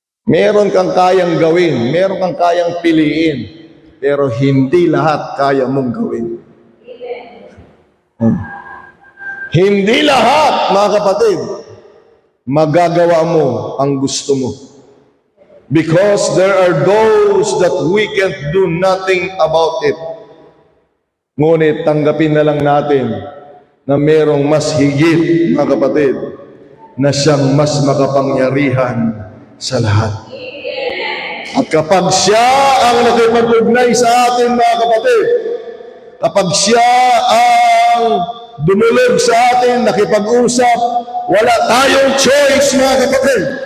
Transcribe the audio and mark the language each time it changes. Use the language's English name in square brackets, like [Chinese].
[Filipino] Meron kang kayang gawin, meron kang kayang piliin, pero hindi lahat kaya mong gawin. Hindi lahat, mga kapatid, magagawa mo ang gusto mo. [English] Because there are those that we can't do nothing about it. [Filipino] Ngunit tanggapin na lang natin na merong mas higit, mga kapatid, na siyang mas makapangyarihan sa lahat. At kapag siya ang nakipag-ugnay sa atin, mga kapatid, kapag siya ang dumulog sa atin, nakipag-usap, wala tayong choice, mga kapatid.